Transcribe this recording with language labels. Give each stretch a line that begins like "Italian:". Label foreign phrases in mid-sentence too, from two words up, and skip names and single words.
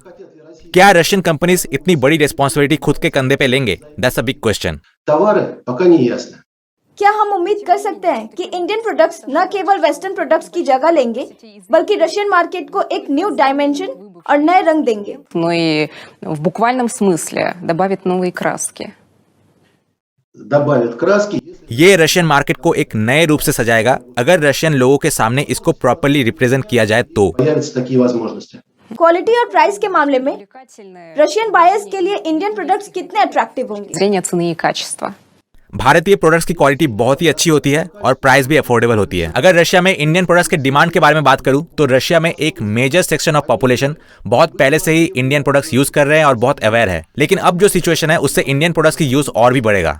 Hindi: क्या
English: Russian companies
Hindi: इतनी बड़ी रिस्पॉन्सिबिलिटी खुद के कंधे पे लेंगे?
English: That's a big question.
Hindi: क्या हम उम्मीद कर सकते हैं कि
English: Indian products
Hindi: न केवल
English: Western products
Hindi: की जगह लेंगे बल्कि
English: Russian market
Hindi: को एक
English: new dimension
Hindi: और नए रंग देंगे?
Russian: Но и в буквальном смысле добавит новые краски.
Hindi: ये
English: Russian market
Hindi: को एक नए रूप से सजाएगा अगर रशियन लोगों के सामने इसको
English: properly represent
Hindi: किया जाए तो। क्वालिटी और प्राइस के मामले में
English: Russian buyers
Hindi: के लिए
English: Indian products
Hindi: कितने अट्रैक्टिव होंगे?
Russian: Зрение цены и कачества.
Hindi: भारतीय प्रोडक्ट्स की क्वालिटी बहुत ही अच्छी होती है और प्राइस भी अफोर्डेबल होती है। अगर रशिया में
English: Indian products
Hindi: के डिमांड के बारे में बात करूं तो रशिया में एक
English: major section of population
Hindi: बहुत पहले से ही
English: Indian products use
Hindi: कर रहे हैं और बहुत अवेयर है। लेकिन अब जो सिचुएशन है उससे
English: Indian products
Hindi: की यूज और भी बढ़ेगा।